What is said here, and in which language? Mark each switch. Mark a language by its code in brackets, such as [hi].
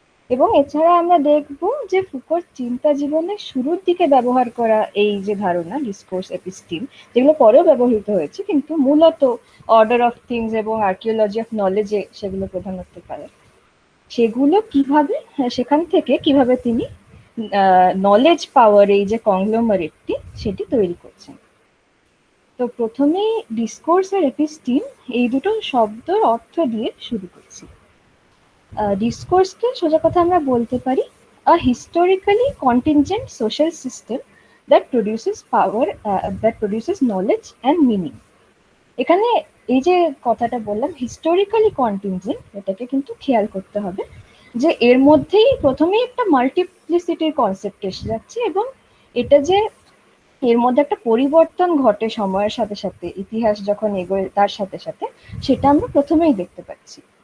[bn] এবং এছাড়া আমরা দেখব যে ফুকোর চিন্তা জীবনের শুরুর দিকে ব্যবহার করা এই যে ধারণা ডিসকোর্স এপিস্টিম, যেগুলো পরেও ব্যবহৃত হয়েছে, কিন্তু মূলত অর্ডার অফ থিংস এবং আর্কিওলজি অফ নলেজে সেগুলো প্রধানত্ব পায়, সেগুলো কিভাবে সেখান থেকে কিভাবে তিনি নলেজ পাওয়ার এই যে কংগ্লোমারেটটি সেটি তৈরি করছেন। তো প্রথমেই ডিসকোর্স আর এপিস্টিম এই দুটো শব্দের অর্থ দিয়ে শুরু করছি। ডিসকোর্সকে সোজা কথা আমরা বলতে পারি [en] a historically contingent social system that produces power, that produces knowledge and meaning. [bn] এখানে এই যে কথাটা বললাম হিস্টোরিক্যালি কন্টিনজেন্ট, এটাকে কিন্তু খেয়াল করতে হবে যে এর মধ্যেই প্রথমেই একটা মাল্টিপ্লিসিটির কনসেপ্ট এসে যাচ্ছে, এবং এটা যে এর মধ্যে একটা পরিবর্তন ঘটে সময়ের সাথে সাথে, ইতিহাস যখন এগোয় তার সাথে সাথে, সেটা আমরা প্রথমেই দেখতে পাচ্ছি।